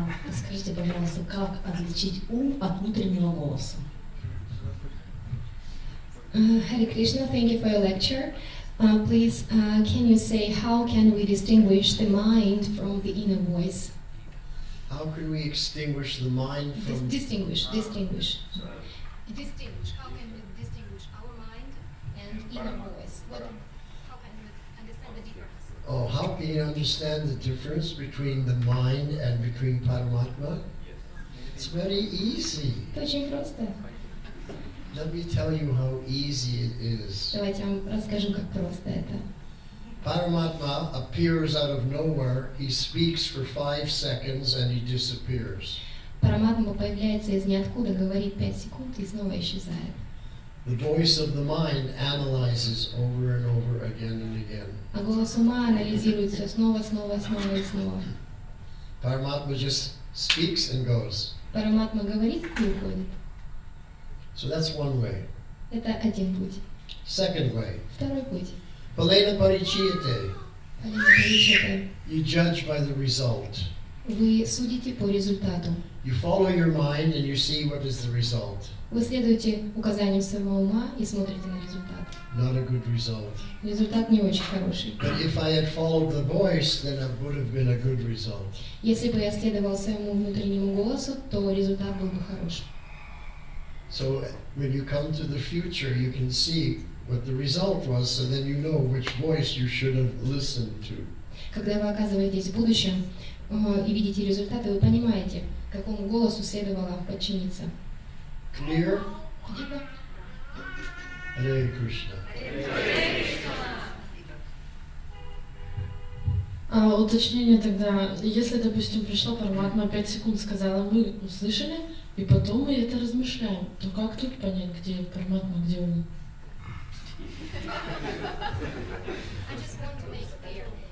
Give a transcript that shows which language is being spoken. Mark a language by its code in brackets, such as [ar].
[ru] Скажите, пожалуйста, как отличить ум от внутреннего голоса? [en] Hare Krishna, thank you for your lecture. Please, can you say how can we distinguish the mind from the inner voice? How can we extinguish the mind from... Distinguish. Sorry. Distinguish. How can we distinguish our mind and inner voice? How can we understand the difference? Oh, how can you understand the difference between the mind and between Paramatma? It's very easy. [ru] Это очень просто. [en] Let me tell you how easy it is. [ru] Давайте я вам расскажу, как просто это. [en] Paramatma appears out of nowhere, he speaks for 5 seconds and he disappears. [ru] Параматма появляется из ниоткуда, говорит 5 секунд и снова исчезает. [en] The voice of the mind analyzes over and over again and again. [ru] А голос ума анализирует все снова и снова. [en] Paramatma just speaks and goes. [ru] Параматма говорит и уходит. [en] So that's one way. [ru] Это один путь. [en] Second way. [ru] Второй путь. [sa] Palena parichiyate. [ru] Вы [en] You judge by the result. [ru] судите по результату. [en] You follow your mind and you see what is the result. [ru] Вы следуете указаниям своего ума и смотрите на результат. [en] Not a good result. [ru] Результат не очень хороший. [en] But if I had followed the voice, then it would have been a good result. [ru] Если бы я следовал своему внутреннему голосу, то результат был бы хороший. [en] So when you come to the future, you can see what the result was, so then you know which voice you should have listened to. [ru] Когда вы оказываетесь в будущем и видите результаты, вы понимаете, какому голосу следовало подчиниться. [en] Clear? Hare Krishna. [ru] Уточнение тогда, если, допустим, пришла Параматма, 5 секунд сказала, мы услышали, и потом мы это размышляем, то как тут понять, где Параматма, где ум? [en] I just want to make clear.